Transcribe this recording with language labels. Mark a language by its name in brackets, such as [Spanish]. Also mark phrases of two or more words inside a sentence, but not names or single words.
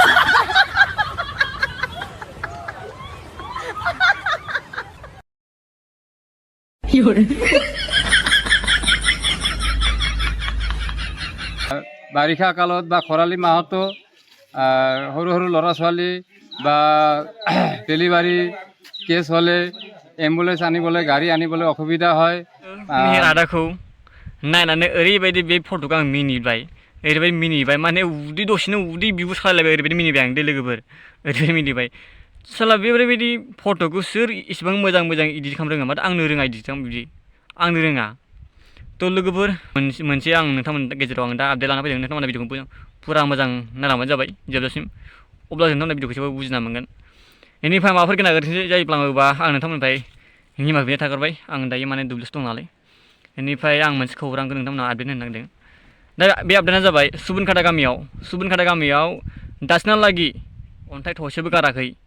[Assamese] বাৰিষা কালত বা খৰালি মাহতো সৰু সৰু ল'ৰা ছোৱালী বা ডেলিভাৰী কেছ হ'লে এম্বুলেন্স আনিবলৈ গাড়ী আনিবলৈ অসুবিধা হয়। [Bodo] मेहेर आदाखौ नायनानै ओरैबायदि बे फट'खौ आं मिनिबाय ओरैबायदि मिनिबाय माने उदै दसेनो उदै बिबु सालायबाय ओरैबायदि मिनिबाय आं दे लोगोफोर ओरैबायदि मिनिबाय साला बेबायदि फट'खौ सोर इसिबां मोजां मोजां इडिट खालामनो रोङा माथो आंनो रोङा इडिट खालाम बिदि आंनो रोङा थ' लोगोफोर मोनसे आं नोंथांमोननि गेजेराव आं दा आपडेट लाना फैदों नोंथांमोना भिडिअखौ फुरा मोजां नायलांबानो जाबाय जोबजासिम अब्ला नोंथांमोना भिडिअखौ एसेबाबो बुजिना मोनगोन बेनिफ्राय माबाफोर गोनां गोरोन्थि जायोब्लाबा आं नोंथांमोननिफ्राय निमाहा बिनाय थागोरबाय आं दायो माने दुब्लियावसो दं नालाय बेनिफ्राय आं मोनसे खौरांखौ नोंथांमोना आपडेट होनो नागिरदों दा बे आपडेटआ जाबाय सुबुनखाटा गामियाव दासिमहालागि अन्थाइ थसेबो गाराखै